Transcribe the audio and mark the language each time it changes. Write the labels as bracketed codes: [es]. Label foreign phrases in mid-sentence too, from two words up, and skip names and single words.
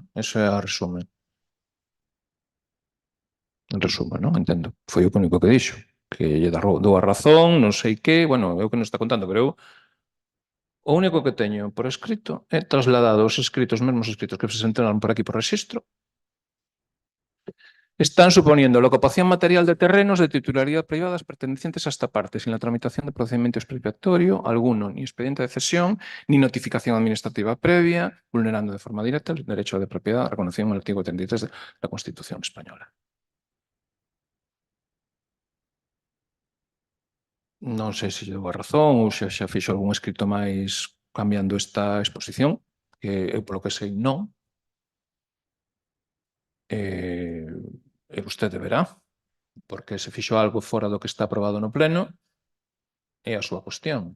[gl] Eso é a resume. En resume, non? Entendo. Foi o único que dixo. Que lle dou a razón, non sei que, bueno, é o que nos está contando, pero eu o único que teño por escrito é trasladado os escritos, mesmos escritos que se presentaron por aquí por rexistro. [es] Están suponiendo la ocupación material de terrenos de titularidad privadas pertenecientes a esta parte, sin la tramitación de procedimiento expropiatorio alguno, ni expediente de cesión, ni notificación administrativa previa, vulnerando de forma directa el derecho de propiedad reconocido en el artículo 33 de la Constitución española. [gl] Non sei se lle dou a razón ou se xa fixo algún escrito máis cambiando esta exposición, que eu polo que sei non. E vostede verá, porque se fixo algo fora do que está aprobado no pleno, é a súa cuestión.